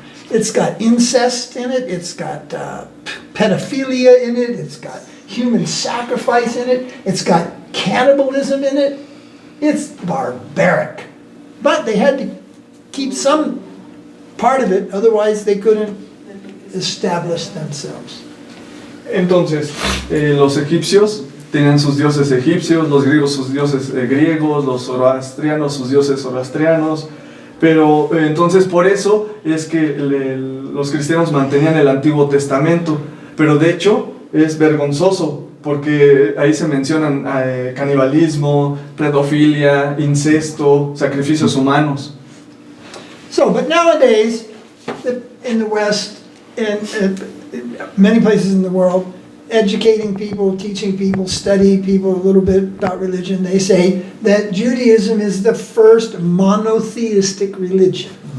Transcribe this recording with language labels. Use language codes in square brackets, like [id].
[en] It's got incest in it, it's got pedophilia in it, it's got human sacrifice in it, it's got cannibalism in it. It's barbaric. But they had to keep some part of it, otherwise they couldn't establish themselves. [es] Entonces, los egipcios tenían sus dioses egipcios, los griegos sus dioses griegos, los zoroastrianos sus dioses zoroastrianos, pero entonces por eso es que los cristianos mantenían el Antiguo Testamento, pero de hecho es vergonzoso, porque ahí se mencionan canibalismo, pedofilia, incesto, sacrificios humanos. [en] So, but nowadays, in the West, and many places in the world, educating people, teaching people, studying people a little bit about religion, they say that Judaism is the first monotheistic religion.